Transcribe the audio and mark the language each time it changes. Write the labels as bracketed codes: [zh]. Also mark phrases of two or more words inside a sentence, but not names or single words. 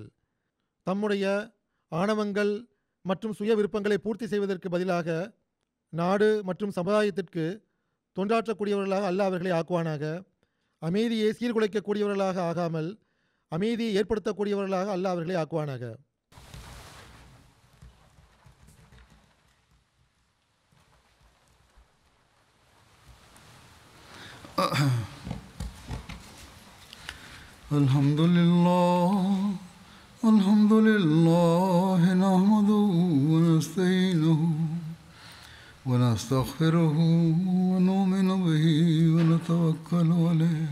[ta] தம்முடைய ஆணவங்கள் மற்றும் சுய விருப்பங்களை பூர்த்தி செய்வதற்கு பதிலாக நாடு மற்றும் சமுதாயத்திற்கு தொண்டாற்றக்கூடியவர்களாக அல்லாஹ் அவர்களை ஆக்குவானாக. அமைதியை சீர்குலைக்கக்கூடியவர்களாக ஆகாமல் அமைதியை ஏற்படுத்தக்கூடியவர்களாக அல்லாஹ் அவர்களை ஆக்குவானாக. [ar] الحمد لله نحمده ونستعينه ونستغفره ونؤمن به ونتوكل عليه